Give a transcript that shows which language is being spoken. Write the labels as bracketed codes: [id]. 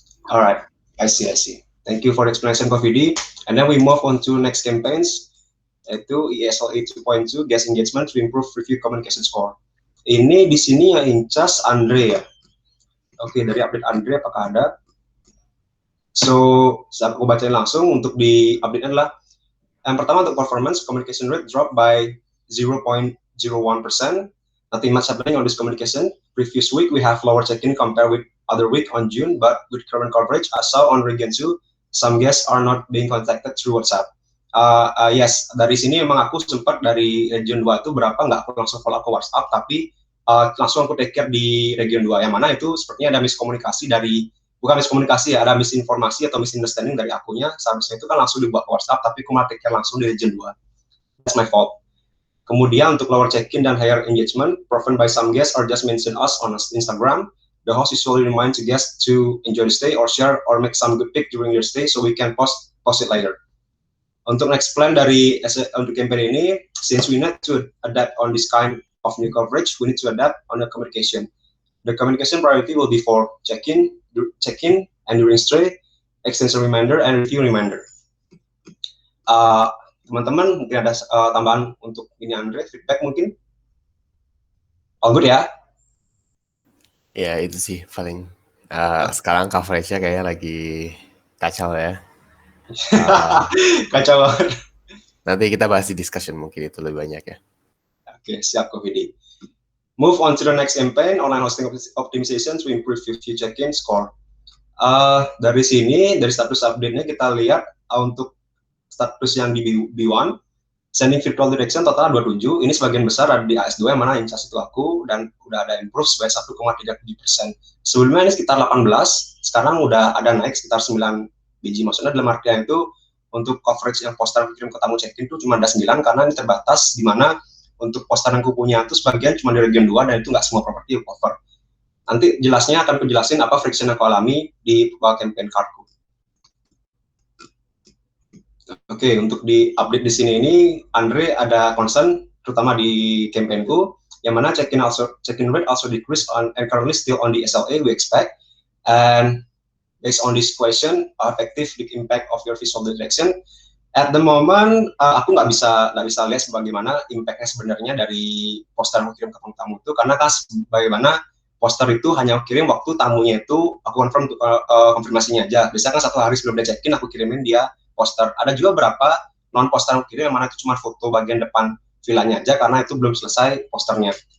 [en] Alright, I see. Thank you for the explanation, Pak Vidi. And then we move on to next campaigns, [id] yaitu [en] ESLE 2.2 guest engagement to improve review communication score. [id] Ini di sini yang incas Andre ya. Oke, dari update Andre apakah ada? So, aku bacain langsung. Untuk di update adalah yang pertama untuk performance, communication rate drop by 0.01%. [en] Nothing much happening on this communication. Previous week we have lower check-in compared with other week on June, but with current coverage, as saw on region 2, some guests are not being contacted through WhatsApp. [id] Yes, dari sini memang aku sempat dari region 2 itu berapa nggak aku langsung follow up ke WhatsApp, tapi langsung aku take care di region 2, yang mana itu sepertinya ada miskomunikasi bukan miskomunikasi ya, ada misinformasi atau misunderstanding dari akunya. Seharusnya itu kan langsung dibuat ke WhatsApp, tapi aku malah take care langsung di region 2. [en] That's my fault. [id] Kemudian untuk [en] lower check-in dan higher engagement, proven by some guests or just mention us on Instagram. The host usually reminds the guests to enjoy the stay or share or make some good pic during your stay so we can post it later. [id] Untuk next plan dari untuk campaign ini, [en] since we need to adapt on this kind of new coverage, we need to adapt on the communication. The communication priority will be for check-in, and during stay, extension reminder, and review reminder. [id] Teman-teman mungkin ada tambahan untuk ini Andre, feedback mungkin? [en] All good ya? [id] Ya itu sih paling sekarang coverage-nya kayaknya lagi kacau ya. Kacau banget. Nanti kita bahas di discussion mungkin itu lebih banyak ya. Oke, siap Ko Vidi. [en] Move on to the next campaign, online hosting optimization to improve review check-in score. [id] Dari sini, dari status update-nya kita lihat untuk status yang di B1, [en] sending virtual direction total 27, [id] ini sebagian besar ada di AS2 yang mana in charge itu aku, dan udah ada improve sebanyak 1,37%. Sebelumnya ini sekitar 18, sekarang udah ada naik sekitar 9 biji. Maksudnya dalam artian itu untuk coverage yang poster kirim ke tamu check-in itu cuma ada 9 karena ini terbatas, di mana untuk poster yang aku punya itu sebagian cuma di region 2 dan itu nggak semua properti cover. Nanti jelasnya akan kejelasin apa friction yang aku alami di campaign cardku. Oke, untuk di update di sini ini Andre ada concern terutama di campaignku yang mana [en] check-in rate also decreased and currently still on the SLA we expect. And based on this question, effective the impact of your visual direction. At the moment, [id] aku nggak bisa lihat bagaimana impactnya sebenarnya dari poster yang kirim ke tamu itu, karena kan bagaimana poster itu hanya kirim waktu tamunya itu aku konfirmasinya aja. Biasanya kan 1 hari sebelum dia check-in aku kirimin dia poster. Ada juga berapa non poster yang kirim yang mana itu cuma foto bagian depan villanya aja karena itu belum selesai posternya.